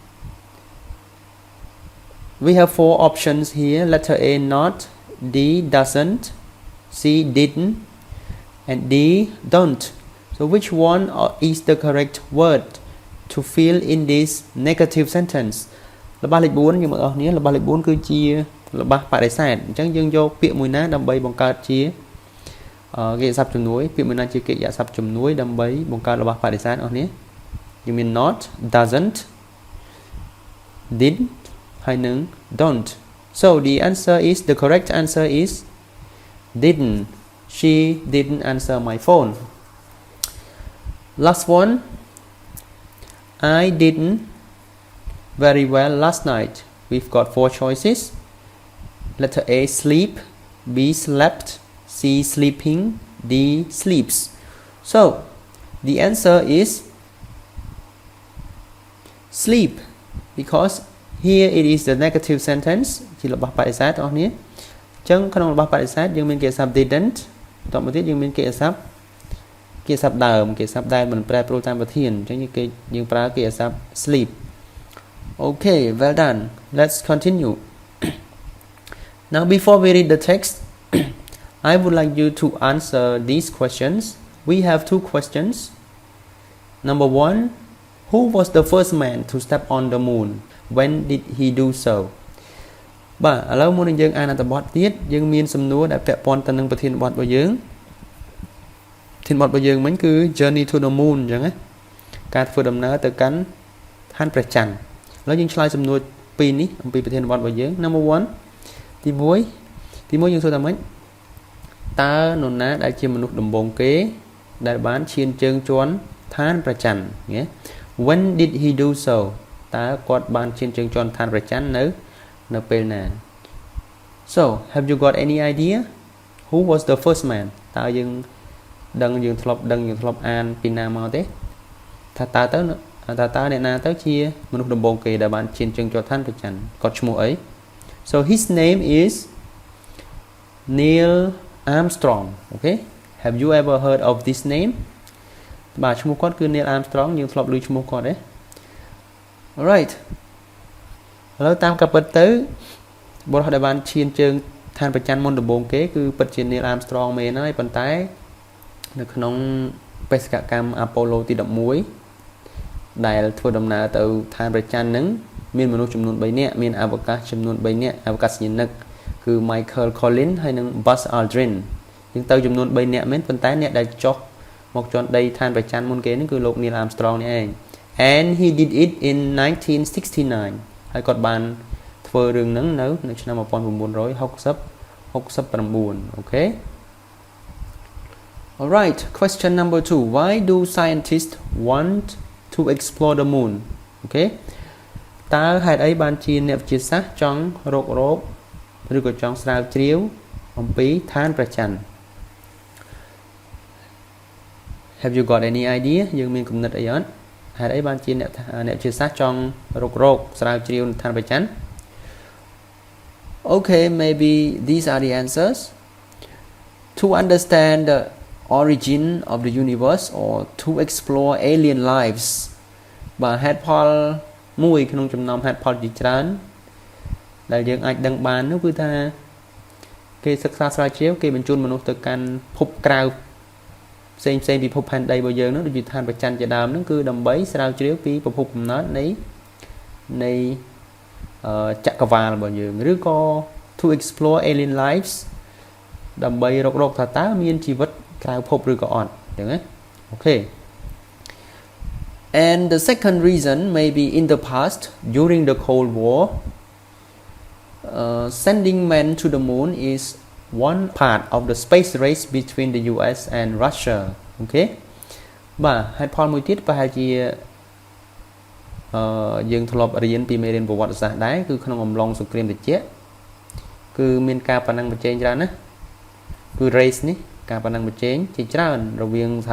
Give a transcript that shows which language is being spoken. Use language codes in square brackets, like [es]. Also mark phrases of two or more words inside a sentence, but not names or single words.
[en] We have 4 options here. Letter A, not; D, doesn't; C, didn't; and D, don't. So which one is the correct word to fill in this negative sentence? [km] របស់លេខ4យើងមើលអស់គ្នារបស់លេខ4គឺជារបស់បដិសេធអញ្ចឹងយើងយកពាក្យមួយណាដើម្បីបង្កើតជាកិច្ចសព្ទជំនួយពាក្យមួយណាជាកិច្ចសព្ទជំនួយដើម្បីបង្កើតរបស់បដិសេធអស់គ្នាយើងមាន [en] not, doesn't, didn't [km] ហើយនឹង don't. [en] So the answer is the correct answer is didn't. She didn't answer my phone. Last one, I didn't very well last night. We've got 4 choices. Letter A, sleep; B, slept; C, sleeping; D, sleeps. So the answer is sleep because here it is the negative sentence [km] ជារបស់បដិសេធអស់គ្នាអញ្ចឹងក្នុងរបស់បដិសេធយើងមានកិច្ចសព្ទ didn't បន្តមកទៀតយើងមានកិច្ចសព្ទដើមកិច្ចសព្ទដែលមិនប្រែប្រួលតាមប្រធានអញ្ចឹងយើងប្រើកិច្ចសព្ទ sleep. [en] Okay, well done. Let's continue. Now before we read the text I would like you to answer these questions. We have 2 questions. Number 1, who was the first man to step on the moon? when did he do so [km] បាទឥឡូវមុននឹងយើងអានអត្ថបទទៀតយើងមានសំណួរដែលពាក់ព័ន្ធទៅនឹងប្រធានបទរបស់យើងប្រធានបទរបស់យើងមិញគឺ [en] journey to the moon [km] អញ្ចឹងណាការធ្វើដំណើរទៅកាន់ឋានព្រះច័ន្ទឥឡូវយើងឆ្លើយសំណួរពីរនេះអំពីប្រធានបទរបស់យើង number 1 ទី1យើងសួរថាម៉េចតើនរណាដែល ជាមនុស្សដំបូងគេដែលបានឈានជើងជាន់ឋានព្រះច័ន្ទ [en] when did he do so [km] តើគាត់បានឈានជើងជាន់ឋានព្រះច័ន្ទនៅពេលណា [en] so have you got any idea who was the first man [km] តើយើងធ្លាប់អានពីណា មកទេថាតើអ្នកណាទៅជាមនុស្សដំបូងគេដែលបានឈានជើងជាន់ឋានព្រះច័ន្ទគាត់ឈ្មោះអី [en] so his name is Neil Armstrong okay have you ever heard of this name [km] បាទ ឈ្មោះគាត់គឺ Neil Armstrong យើងធ្លាប់ឮឈ្មោះគាត់ទេ alright ឥឡូវតាមការពិតទៅបុរសដែលបានឈានជើងឋានព្រះច័ន្ទមុនដំបូងគេគឺពិតជា Neil Armstrong មែនហើយប៉ុន្តែនៅក្នុងបេសកកម្ម Apollo ទី11ដែលធ្វើដំណើរទៅឋានព្រះច័ ន្ទហ្នឹងមានមនុស្សចំនួន3នាក់មានអវកាសចំនួន3នាក់អវកាសយានិកគឺ Michael Collins ហើយនិង Buzz Aldrin យើងទៅចំនួន3នាក់មែនប៉ុន្តែអ្នកដែលចុះមកជាន់ដីឋានព្រះច័ន្ទមុនគេហ្នឹងគឺលោក Neil Armstrong នេះឯង [en] and he did it in 1969 [km] ហើយគាត់បានធ្វើរឿងហ្នឹងនៅឆ្នាំ1969 okay [en] alright question number 2 why do scientists want to explore the moon okay [km] តើហេតុអីបានជាអ្នកវិទ្យាសាស្ត្រចង់រកឬក៏ចង់ស្រាវជ្រាវអំពីឋានព្រះច័ន្ទ [en] have you got any idea [km] យើងមានគំនិតអីអត់ហេតុអីបានជាអ្នកវិទ្យាសាស្ត្រចង់រកស្រាវជ្រាវឋានព្រះច័ន្ទ [en] okay maybe these are the answers to understand the origin of the universe or to explore alien lives [km] បាទហេតុផលមួយក្នុងចំណោមហេតុផលជាច្រើន ដែលយើងអាចដឹងបាននោះគឺថាគេសិក្សាស្រាវជ្រាវគេបញ្ជូនមនុស្សទៅកាន់ភពក្រៅ ផ្សេងពីភពផែនដីរបស់យើងនោះដូចជាឋានព្រះច័ន្ទជាដើមនោះគឺដើម្បីស្រាវជ្រាវពីប្រភពកំណើតនៃចក្រវាលរបស់យើងឬក៏ [en] to explore alien lives [km] ដើម្បីរកថាតើមានជីវិតក្រៅភពឬក៏អត់អញ្ចឹងណាអូខេ [en] and the second reason maybe in the past during the Cold War sending men to the moon is one part of the space race between the US and Russia okay [km] បាទហេតុផលមួយទៀតប្រហែលជាយើងធ្លាប់រៀនពីមេរៀនប្រវត្តិសាស្ត្រដែរគឺក្នុងអំឡុងសង្គ្រាមត្រជាក់គឺមានការប្រណាំងប្រជែងច្រើនណាគឺ race នេះការប្រណាំងប្រជែងជាច្រើនរវាងសហ